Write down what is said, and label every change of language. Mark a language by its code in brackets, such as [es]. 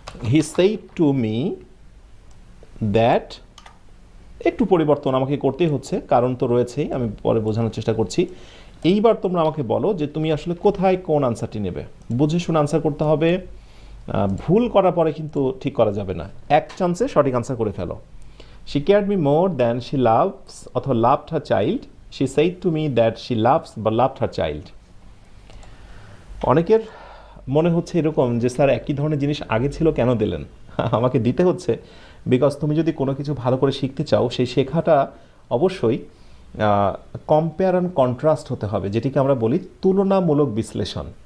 [en] He said to me that, [bn] একটু পরিবর্তন আমাকে করতেই হচ্ছে, কারণ তো রয়েছেই, আমি পরে বোঝানোর চেষ্টা করছি। এইবার তোমরা আমাকে বলো যে তুমি আসলে কোথায় কোন আনসারটি নেবে। বুঝে শুনে আনসার করতে হবে, ভুল করার পরে কিন্তু ঠিক করা যাবে না। এক চান্সে সঠিক আনসার করে ফেলো। [en] She cared me more than she loves [bn] অথবা [en] loved her child. She said to me that she loves [bn] বা [en] loved her child. [bn] অনেকের মনে হচ্ছে এরকম যে স্যার একই ধরনের জিনিস আগে ছিল কেন দিলেন। আমাকে দিতে হচ্ছে [en] because [bn] তুমি যদি কোনো কিছু ভালো করে শিখতে চাও সেই শেখাটা অবশ্যই [en] compare and contrast [bn] হতে হবে, যেটিকে আমরা বলি তুলনামূলক বিশ্লেষণ।